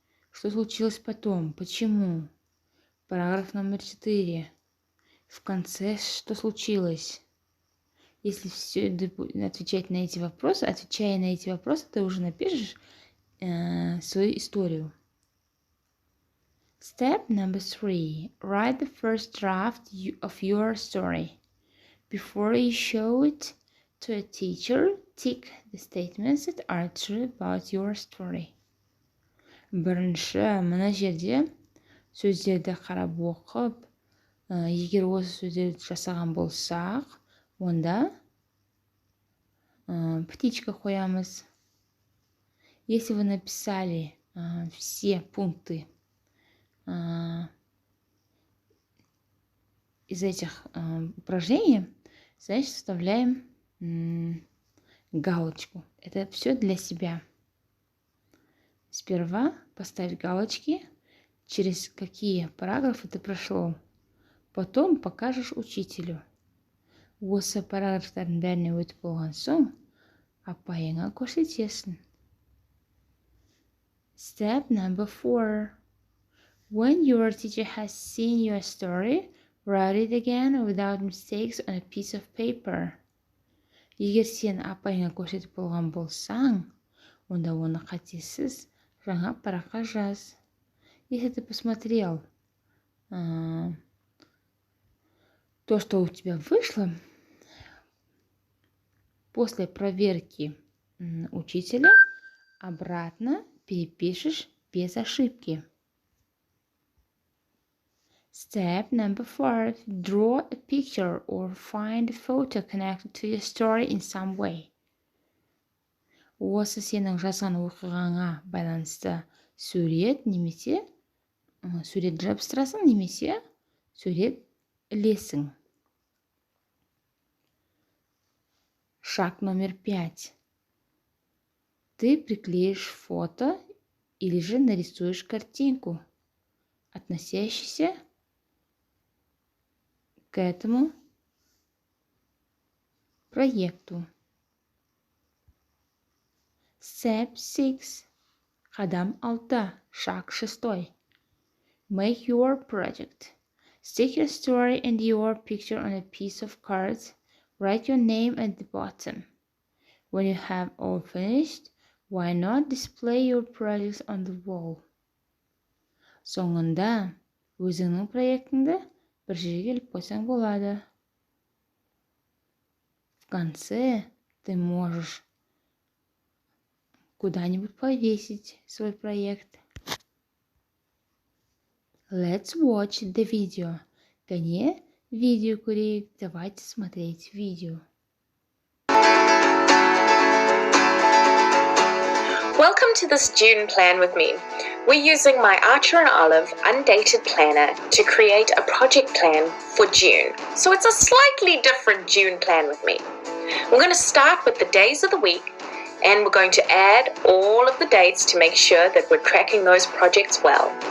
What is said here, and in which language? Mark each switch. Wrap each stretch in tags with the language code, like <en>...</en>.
<ru>Что случилось потом, почему. Параграф номер 4. В конце, что случилось. Если все отвечать на эти вопросы, отвечая на эти вопросы, ты уже напишешь свою историю.</ru> <en>Step number 3. Write the first draft of your story. Before you show it to a teacher, tick the statements that are true about your story.</en> <kk>Бірінші, мына жерде сөздерді қарап оқып, егер осы сөздерді жасаған болсақ, онда птичка қоямыз.</kk> <ru>Если вы написали все пункты из этих упражнений, значит, вставляем галочку. Это все для себя. Сперва поставь галочки, через какие параграфы ты прошел. Потом покажешь учителю.</ru> <kk>Осы параграфтардың бәріне өтіп болған соң, апайыңа көрсетесің.</kk> <en>Step number 4. When your teacher has seen your story, write it again without mistakes on a piece of paper.</en> <kk>Егер сен апайыңа көрсетіп болған болсаң, онда оны қатесіз жаңа параққа жаз.</kk> <ru>Если ты посмотрел то, что у тебя вышло, после проверки учителя обратно перепишешь без ошибки.</ru> <en>Step number 4. Draw a picture or find a photo connected to your story in some way.</en> <kk>Осы сенің жазған оқиғаңа байланысты сурет немесе сурет жабыстырасың немесе сурет ілесің.</kk> <ru>Шаг номер 5. Ты приклеишь фото или же нарисуешь картинку, относящуюся к этому проекту.</ru> <en>Step 6.</en> <kk>Қадам 6.</kk> <ru>Шаг 6.</ru> <en>Make your project. Stick your story and your picture on a piece of cards. Write your name at the bottom. When you have all finished, why not display your projects on the wall?</en> <kk>Соңында өзіңнің проектіңді бір жерге іліп қойсаң болады.</kk> <ru>В конце ты можешь куда-нибудь повесить свой проект.</ru> <en>Let's watch the video.</en> <kk>Кәне, видео көрейік.</kk> <ru>Давайте смотреть видео.</ru> <en>Welcome to this June plan with me. We're using my Archer and Olive undated planner to create a project plan for June. So it's a slightly different June plan with me. We're going to start with the days of the week, and we're going to add all of the dates to make sure that we're tracking those projects well.</en>